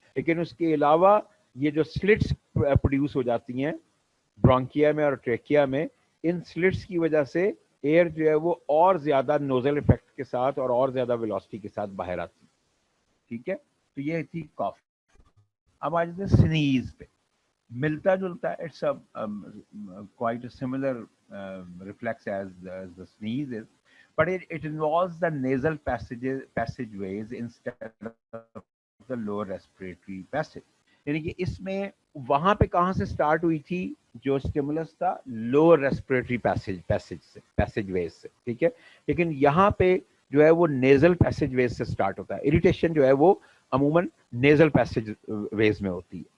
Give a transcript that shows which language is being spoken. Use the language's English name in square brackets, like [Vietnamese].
[Hindi] लेकिन उसके अलावा ये जो स्लिट्स प्रोड्यूस हो जाती हैं ब्रोंकिया में और ट्रेकिया में, इन स्लिट्स की वजह से एयर जो है वो और ज्यादा नोजल इफेक्ट के साथ और ज्यादा वेलोसिटी के साथ बाहर आती है। ठीक है, तो ये थी कफ। अब आ जाते हैं स्नीज पे। मिलता जुलता, [English] It's quite a similar reflex as the sneeze is, but it involves the nasal passageways instead of the lower respiratory passage. [Hindi] यानी कि इसमें वहां पे कहां से स्टार्ट हुई थी, जो स्टिमुलस था लोअर रेस्पिरेटरी पैसेजवेज से। ठीक है, लेकिन यहाँ पे जो है वो नेजल पैसेजवेज से स्टार्ट होता है। इरिटेशन जो है वो अमूमन नेजल पैसेजवेज में होती है।